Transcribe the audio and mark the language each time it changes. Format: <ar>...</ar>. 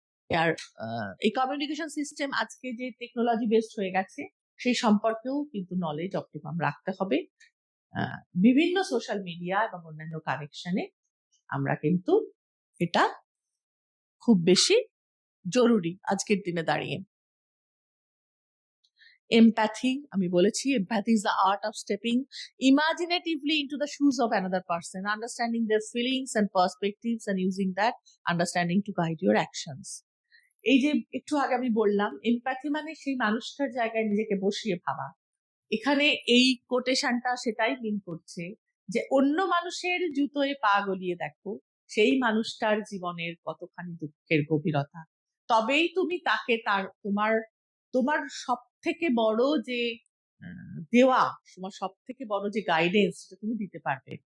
<bn>আর এই communication system আজকে যে টেকনোলজি বেসড হয়ে গেছে সেই সম্পর্কেও কিন্তু নলেজ অপটিমাম রাখতে হবে। বিভিন্ন সোশ্যাল মিডিয়া এবং অন্যান্য কানেকশনে আমরা কিন্তু এটা খুব বেশি জরুরি আজকের দিনে দাঁড়িয়ে।</bn> <en>empathy,</en> <bn>আমি বলেছি</bn> <en>Empathy is the art of stepping imaginatively into the shoes of another person, understanding their feelings and perspectives and using that understanding to guide your actions.</en> <bn>এই যে একটু আগে আমি বললাম এমপ্যাথি মানে সেই মানুষটার জায়গায় নিজেকে বসিয়ে ভাবা। এখানে এই কোটেশনটা সেটাই মিন করছে যে অন্য মানুষের জুতোয় পা গলিয়ে দেখো সেই মানুষটার জীবনের কতখানি দুঃখের গভীরতা, তবেই তুমি তাকে তোমার সব থেকে বড় যে দেওয়া, তোমার সব থেকে বড় যে গাইডেন্স সেটা তুমি দিতে পারবে।</bn>